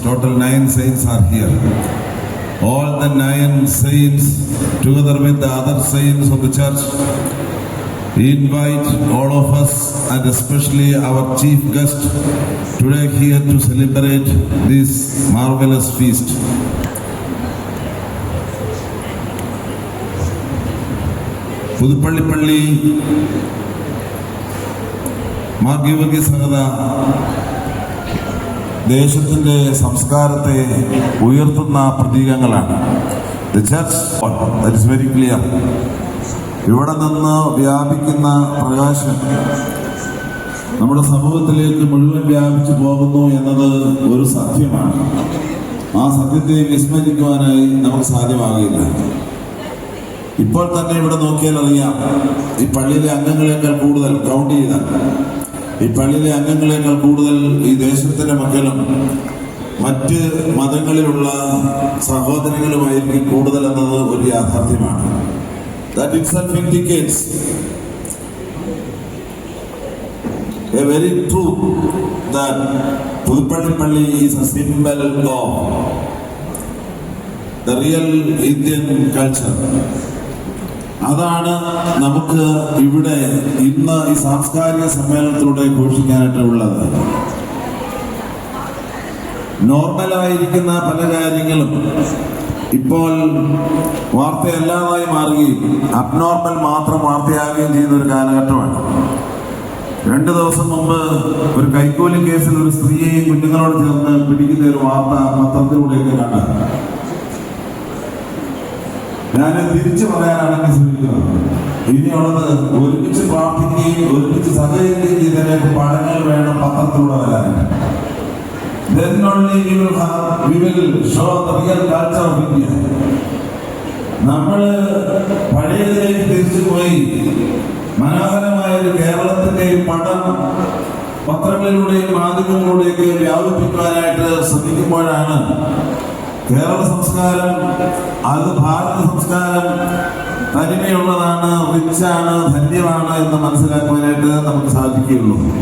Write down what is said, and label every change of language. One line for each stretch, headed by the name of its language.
English: Total 9 saints are here. All the 9 saints, together with the other saints of the church, invite all of us and especially our chief guest today here to celebrate this marvelous feast.
Malayalam: പുതുപ്പള്ളിപ്പള്ളി മാർഗീവർഗീയ സഹത ദേശത്തിൻ്റെ സംസ്കാരത്തെ ഉയർത്തുന്ന പ്രതീകങ്ങളാണ്.
English: The church that is very clear.
Malayalam: ഇവിടെ നിന്ന് വ്യാപിക്കുന്ന പ്രകാശം നമ്മുടെ സമൂഹത്തിലേക്ക് മുഴുവൻ വ്യാപിച്ചു പോകുന്നു എന്നത് ഒരു സത്യമാണ്. ആ സത്യത്തെ വിസ്മരിക്കുവാനായി നമുക്ക് സാധ്യമാകില്ല. ഇപ്പോൾ തന്നെ ഇവിടെ നോക്കിയാൽ അറിയാം, ഈ പള്ളിയിലെ അംഗങ്ങളെക്കാൾ കൂടുതൽ കൗണ്ട് ചെയ്താൽ ഈ പള്ളിയിലെ അംഗങ്ങളെക്കാൾ കൂടുതൽ ഈ ദേശത്തിൻ്റെ മക്കളും മറ്റ് മതങ്ങളിലുള്ള സഹോദരങ്ങളുമായിരിക്കും കൂടുതൽ എന്നത് ഒരു യാഥാർത്ഥ്യമാണ്.
English: That itself indicates a very true that Pudupalli is a symbol of the real Indian culture.
Malayalam: അതാണ് നമുക്ക് ഇവിടെ ഇന്ന് ഈ സാംസ്കാരിക സമ്മേളനത്തിലൂടെ ഘോഷിക്കാനായിട്ടുള്ളത്. നോർമലായിരിക്കുന്ന പല കാര്യങ്ങളും ഇപ്പോൾ വാർത്തയല്ലാതായി മാറുകയും അബ്നോർമൽ മാത്രം വാർത്തയാകുകയും ചെയ്യുന്ന ഒരു കാലഘട്ടമാണ്. 2 ദിവസം മുമ്പ് ഒരു കൈക്കൂലി കേസിൽ ഒരു സ്ത്രീയെയും കുഞ്ഞുങ്ങളോട് ചേർന്ന് പിടിക്കുന്ന ഒരു വാർത്ത പത്രത്തിലൂടെയൊക്കെ കണ്ടത്. ഞാൻ തിരിച്ചു പറയാനാണെങ്കിൽ ശ്രമിക്കുന്നത്, ഇനിയുള്ളത് ഒരുമിച്ച് പ്രാർത്ഥിക്കുകയും ഒരുമിച്ച് സഹകരിക്കുകയും ചെയ്തതിനൊക്കെ പടങ്ങൾ വേണം പത്രത്തിലൂടെ വരാൻ.
English: Then only we will show the real culture of India.
Malayalam: നമ്മൾ പഴയതിലേക്ക് തിരിച്ചു പോയി മനോഹരമായ ഒരു കേരളത്തിന്റെ പടം പത്രങ്ങളിലൂടെയും മാധ്യമങ്ങളിലൂടെയൊക്കെ വ്യാപിപ്പിക്കാനായിട്ട് ശ്രമിക്കുമ്പോഴാണ് കേരള സംസ്കാരം, അത് ഭാരത സംസ്കാരം തനിമയുള്ളതാണ്, റിച്ചാണ്, ധന്യമാണ് എന്ന് മനസ്സിലാക്കുവാനായിട്ട് നമുക്ക് സാധിക്കുകയുള്ളൂ.